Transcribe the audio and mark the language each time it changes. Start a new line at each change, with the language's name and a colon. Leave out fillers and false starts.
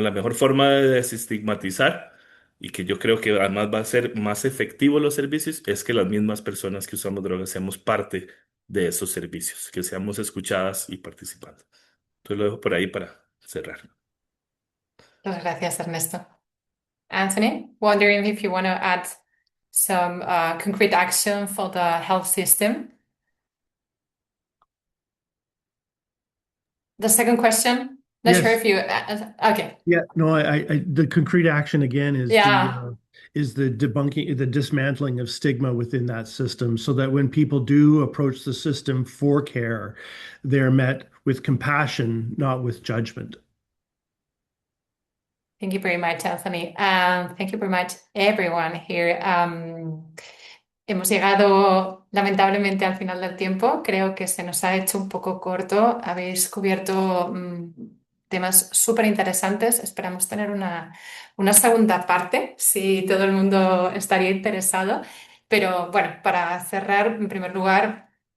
Spanish: La mejor forma de desestigmatizar y que yo creo que además va a ser más efectivo los servicios es que las mismas personas que usamos drogas seamos parte de esos servicios, que seamos escuchadas y participando. Entonces lo dejo por ahí para cerrar. Muchas gracias, Ernesto.
English: Anthony, wondering if you want to add some concrete action for the health system. The second question, not sure Yes. if you, okay. Yeah, no, the concrete action again is Yeah. the debunking, the dismantling of stigma within that system, so that when people do approach the system for care, they're met with compassion, not with judgment. Thank you very much, Anthony. Thank you very much, everyone here.
Spanish: Hemos llegado lamentablemente al final del tiempo. Creo que se nos ha hecho un poco corto. Habéis cubierto temas súper interesantes. Esperamos tener una segunda parte, si todo el mundo estaría interesado. Pero bueno, para cerrar, en primer lugar,